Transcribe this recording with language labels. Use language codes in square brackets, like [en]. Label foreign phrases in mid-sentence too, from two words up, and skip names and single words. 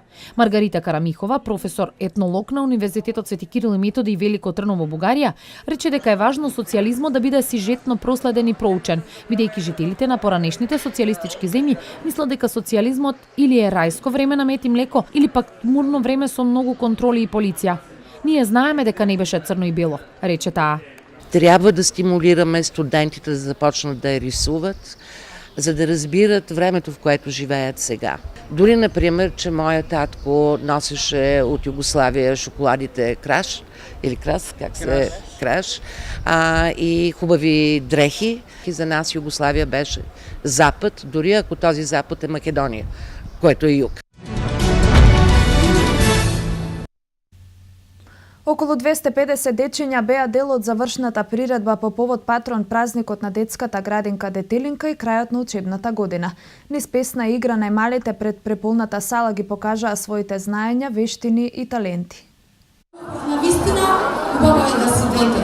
[mk] Маргарита Карамихова, професор етнолог на Универзитетот Свети Кирил и Методи и Велико Трново, Бугарија, рече дека е важно социјализмот да биде сижетно проследен и проучен, бидејќи жителите на поранешните социјалистички земји мислат дека социјализмот или е рајско време на мед и млеко, или пак тмурно време со многу контроли и полиција. Ние знаеме дека не беше црно и бело, рече таа. [bg] Трябва да стимулираме студентите да започнат да я рисуват, за да разбират времето, в което живеят сега. Дори, например, че моя татко носеше от Югославия шоколадите Краш, или Крас, как се Краш, и хубави дрехи. И за нас Югославия беше Запад, дори ако този Запад е Македония, което е юг. [mk] Околу 250 дечиња беа дел од завршната приредба по повод патрон празникот на детската градинка Детелинка и крајот на учебната година. Низ песна игра најмалите пред преполната сала ги покажаа своите знаења, вештини и таленти. Навистина, убаво е да си дете.